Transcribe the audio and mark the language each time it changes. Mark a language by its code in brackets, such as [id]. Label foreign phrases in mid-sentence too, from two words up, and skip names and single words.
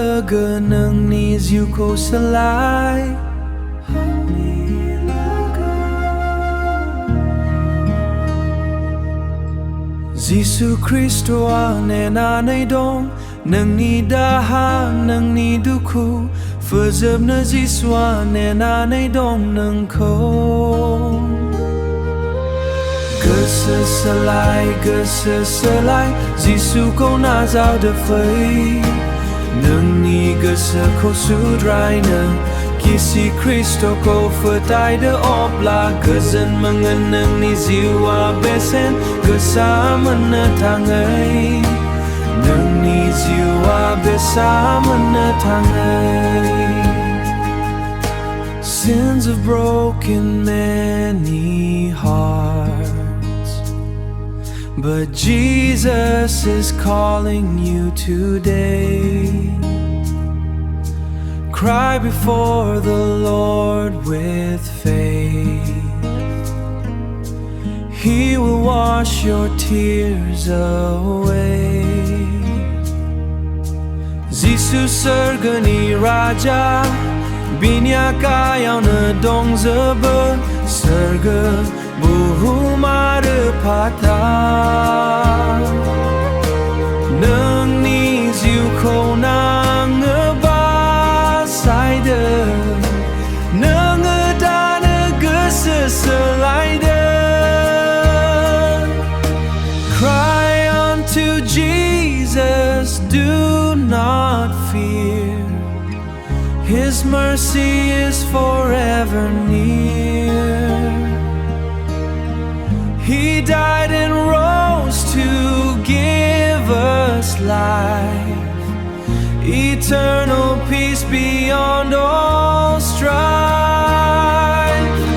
[brx] nwngni jiukou swlai Jisu Kristo anenanai dong nangni daha nangni duku Foजोबनो Jisu anenanai dong nोंखौ Goसो सोलाय Jisuखौ नाजावदो फै नोंनि गोसोखौ सुद्रायनो गिसि ख्रीष्टखौ फोथायदो अब्ला गोजोन मोनगोन नोंनि जिउआ बेसेन गोसा मोननो थाङै नोंनि जिउआ बेसा मोननो थाङै [en] Sins have broken many hearts But Jesus is calling you today Cry before the Lord with faith He will wash your tears away [brx] Jisu surgani Raja Binyakayaवनो दंजोबो सोरगो बुहुम आरो फोथार नोंनि जिउखौ नाङो बासायदो नोङो दानो गोसो सोलायदो [en] Cry unto Jesus do not fear His mercy is forever near He died and rose to give us life Eternal peace beyond all strife